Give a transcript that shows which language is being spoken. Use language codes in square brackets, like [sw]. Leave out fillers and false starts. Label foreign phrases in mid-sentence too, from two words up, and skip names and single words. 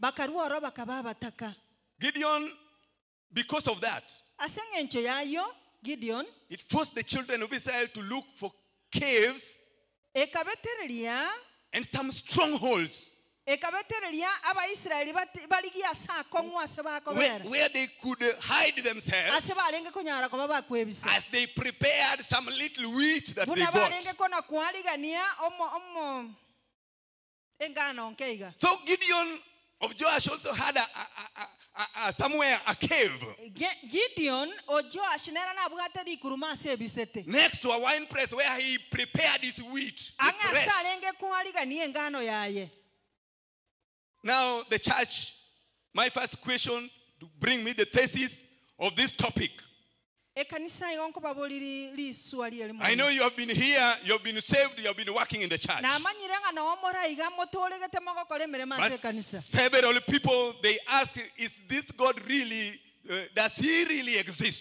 [en] Gideon, because of that, it forced the children of Israel to look for caves and some strongholds where they could hide themselves as they prepared some little wheat that they got. So Gideon of Joash also had somewhere a cave [guz] Gideon o Joash nera na bugate di kuruma se bisete. [en] next to a wine press where he prepared his wheat. the press. [guz] Anga salenge kualiga ni engano yaye. [en] Now the church, my first question to bring me the thesis of this topic. I know you have been here, you have been saved, you have been working in the church. But several people, they ask, is this God really, does he really exist?